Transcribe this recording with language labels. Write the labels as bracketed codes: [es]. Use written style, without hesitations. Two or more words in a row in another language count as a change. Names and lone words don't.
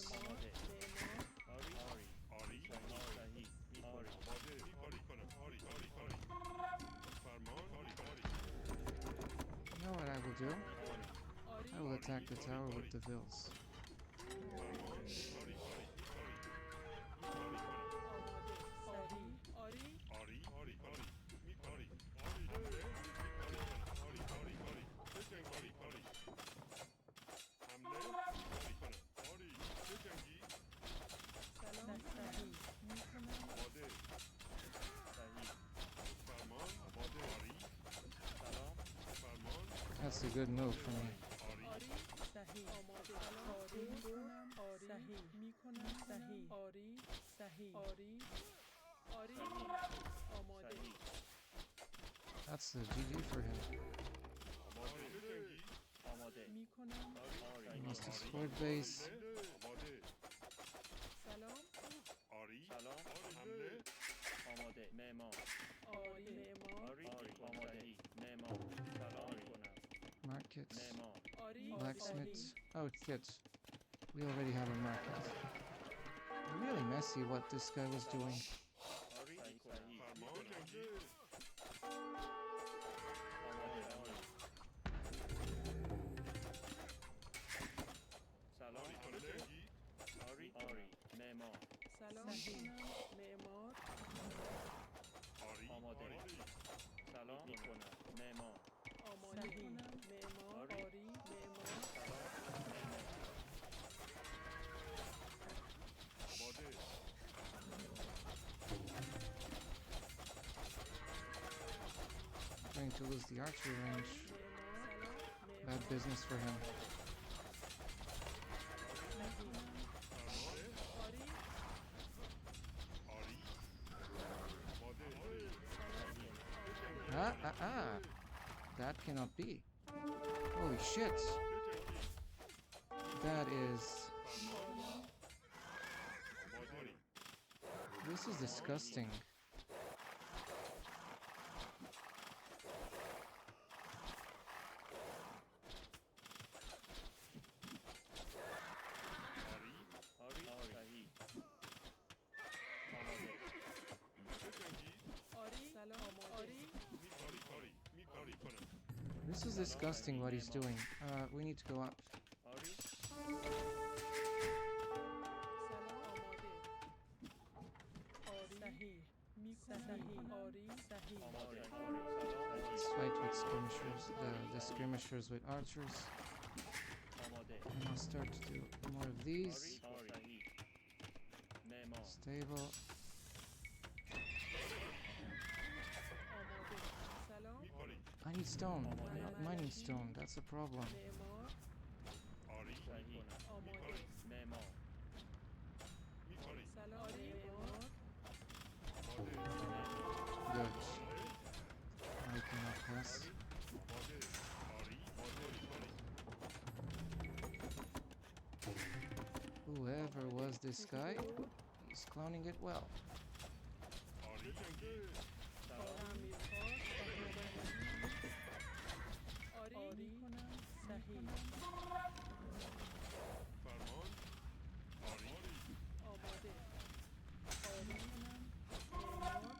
[fa] آماده آری آری صحیح میکنم. [en] You know what I will do? [fa] آری [en] I will attack the tower with the vills. [fa] آماده صحیح آری سلام صحیح میکنم صحیح سلام [en] That's a good move for me. [fa] آری صحیح آماده آری میکنم صحیح میکنم صحیح آری صحیح آری آری آماده صحیح [en] That's a GG for him. [fa] آماده میکنم آری [en] He must have scored base. [fa] سلام سلام آماده معمار آری معمار آری آماده معمار سلام میکنم. [en] Market. [fa] معمار آری [en] Blacksmith. [fa] صحیح [en] Oh, shit. We already have a market. Really messy what this guy was doing. [fa] آری صحیح آماده آری سلام آری آری معمار سلام میکنم معمار آماده سلام میکنم. معمار آماده میکنم معمار آری. آری معمار سلام معمار [en] Going to lose the archery range. [fa] معمار [en] Bad business for him. [fa] آری [en] That cannot be. Holy shit. That is... This is disgusting. [fa] آری صحیح آماده آری سلام آری [en] This is disgusting what he's doing. We need to go up. [fa] آری سلام آماده آری صحیح میکنم آری صحیح آماده آری سلام [en] Let's fight with skirmishers, the skirmishers with archers. [fa] آماده [en] And I'll start to do more of [fa] آری [en] these. [fa] صحیح معمار [en] Stable. [fa] آماده سلام [en] I need stone, not mining stone. That's a problem. [fa] معمار صحیح آماده معمار سلام معمار [en] Good. I cannot pass. Whoever was this guy, he's cloning it well. [fa] تعمیرکار آری کنم صحیح آماده آری کنم معمار